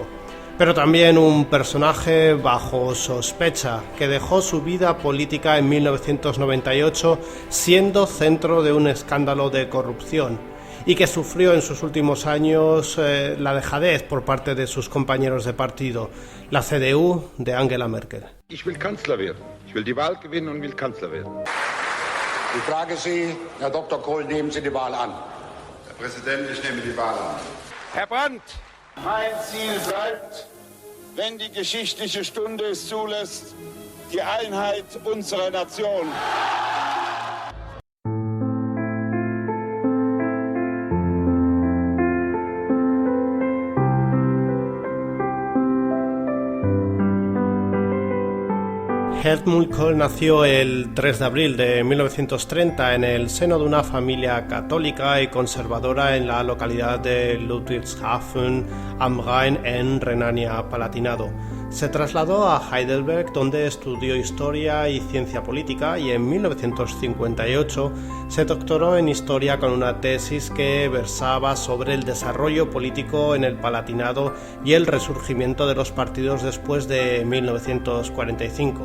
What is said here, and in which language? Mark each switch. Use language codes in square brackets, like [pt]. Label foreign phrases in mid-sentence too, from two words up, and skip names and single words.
[es] Pero también un personaje bajo sospecha, que dejó su vida política en 1998 siendo centro de un escándalo de corrupción y que sufrió en sus últimos años la dejadez por parte de sus compañeros de partido, la CDU de Angela Merkel. [de] Ich will Kanzler werden. Ich will die Wahl gewinnen und will Kanzler werden. Ich frage Sie, Herr Dr. Kohl, nehmen Sie die Wahl an? Herr Präsident, ich nehme die Wahl an. Herr Brandt, mein Ziel bleibt, wenn die geschichtliche Stunde es zulässt, die Einheit unserer Nation. [es] Helmut Kohl nació el 3 de abril de 1930 en el seno de una familia católica y conservadora en la localidad de Ludwigshafen am Rhein en Renania-Palatinado. Se trasladó a Heidelberg, donde estudió Historia y Ciencia Política, y en 1958 se doctoró en Historia con una tesis que versaba sobre el desarrollo político en el Palatinado y el resurgimiento de los partidos después de 1945.